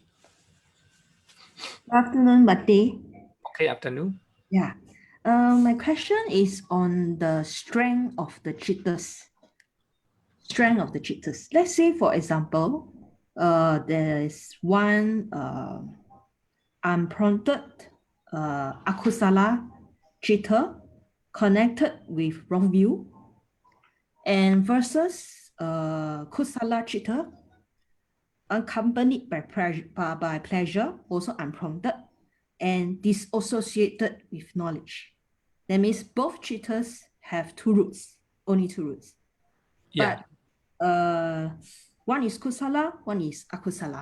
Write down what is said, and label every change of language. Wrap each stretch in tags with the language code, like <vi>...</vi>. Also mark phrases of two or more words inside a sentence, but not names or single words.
<en>Good afternoon, Bhante. Okay, afternoon. Yeah. My question is on the strength of the chittas. Strength of the chittas. Let's say, for example, there is one unprompted</en> <pi>akusala chitta</pi> <en>connected with wrong view, and versus</en> <pi>kusala chitta</pi> <en>accompanied by pleasure, also unprompted, and disassociated with knowledge. That means both chittas have two roots, only two roots. Yeah. But one is kusala, one is akusala.</en>